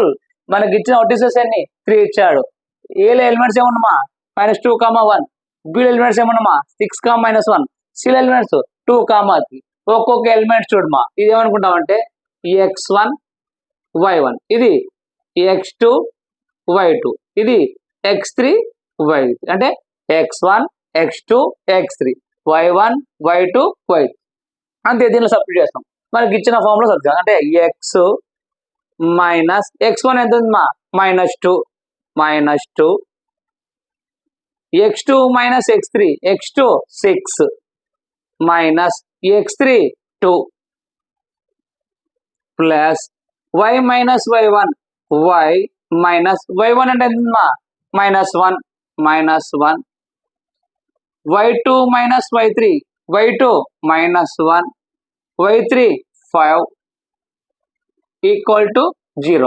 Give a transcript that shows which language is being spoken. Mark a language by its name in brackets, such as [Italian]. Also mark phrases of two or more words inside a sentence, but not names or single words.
[Telugu] మనకి ఇచ్చిన నోటీసెస్ ఎన్ని 3 ఇచ్చాడు. ఏలో ఎలిమెంట్స్ ఏమన్నామా -2, 1. బి ఎలిమెంట్స్ ఏమన్నామా 6, -1. సి ఎలిమెంట్స్ 2, 3. ఒక్కొక్క ఎలిమెంట్ చూడమా ఇది ఏమనుకుంటామంటే x1 y1, ఇది x2 y2, ఇది x3 y3, అంటే x1 x2 x3 y1 y2 y3 అంతే. దీనిలో సబ్స్టిట్యూట్ చేస్తాం. మనకి ఇచ్చిన ఫార్ములా సబ్స్టిట్యూట్ అంటే [English] x minus x1 [Telugu] ఎంత ఉంది మా -2 [English] x2 minus x3 x2 6 minus x3 2 plus y minus y1 y minus y1 y మైనస్ y1 [Telugu] అంటే ఎంత మా [English] -1 y2 minus y3 y2 -1 y3 5 equal to 0.